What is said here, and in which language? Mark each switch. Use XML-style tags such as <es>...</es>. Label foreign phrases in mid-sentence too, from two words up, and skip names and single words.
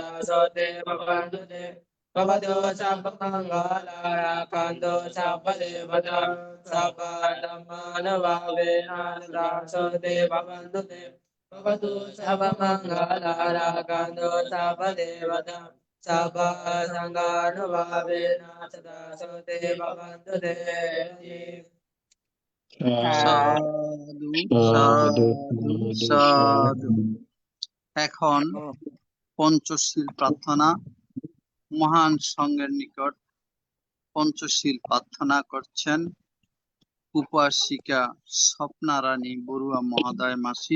<pi>सोते भवन्तु ते भवतो शापमङ्गलारकतो शापदेवता सभाधम्मानभावेन सदा सोते भवन्तु ते भवतो शापमङ्गलारकतो शापदेवता सभासङ्गानुभावेन सदा सोते भवन्तु ते।</pi> <bn>সাধু সাধু সাধু। এখন পঞ্চশীল প্রার্থনা। মহান সংঘের নিকট পঞ্চশীল প্রার্থনা করছেন উপাসিকা স্বপ্না রানী বড়ুয়া মহোদয় মাসি।</bn>